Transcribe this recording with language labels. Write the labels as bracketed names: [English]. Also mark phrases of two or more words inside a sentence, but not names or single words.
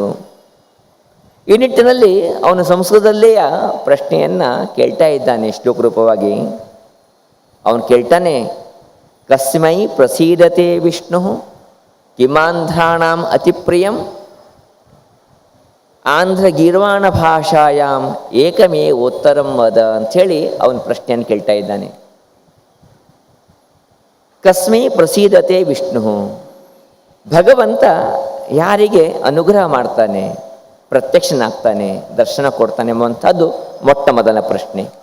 [Kannada] ಈ ನಿಟ್ಟಿನಲ್ಲಿ ಅವನು ಸಂಸ್ಕೃತದಲ್ಲಿಯ ಪ್ರಶ್ನೆಯನ್ನು ಕೇಳ್ತಾ ಇದ್ದಾನೆ ಶ್ಲೋಕ ರೂಪವಾಗಿ. ಅವನು ಕೇಳ್ತಾನೆ, [Sanskrit] ಕಸ್ಮೈ ಪ್ರಸೀದತೆ ವಿಷ್ಣು ಕಿಮಾಂಧ್ರಾಣಾಂ ಅತಿಪ್ರಿಯಂ ಆಂಧ್ರ ಗೀರ್ವಾಣ ಭಾಷಾಯಾಮ್ ಏಕಮೇ ಉತ್ತರಂ ವದ [Kannada] ಅಂಥೇಳಿ ಅವನ ಪ್ರಶ್ನೆಯನ್ನು ಕೇಳ್ತಾ ಇದ್ದಾನೆ. [Sanskrit] ಕಸ್ಮೈ ಪ್ರಸೀದತೆ ವಿಷ್ಣು, [Kannada] ಭಗವಂತ ಯಾರಿಗೆ ಅನುಗ್ರಹ ಮಾಡ್ತಾನೆ, ಪ್ರತ್ಯಕ್ಷನಾಗ್ತಾನೆ, ದರ್ಶನ ಕೊಡ್ತಾನೆ ಎಂಬುವಂಥದ್ದು ಮೊಟ್ಟ ಮೊದಲ ಪ್ರಶ್ನೆ.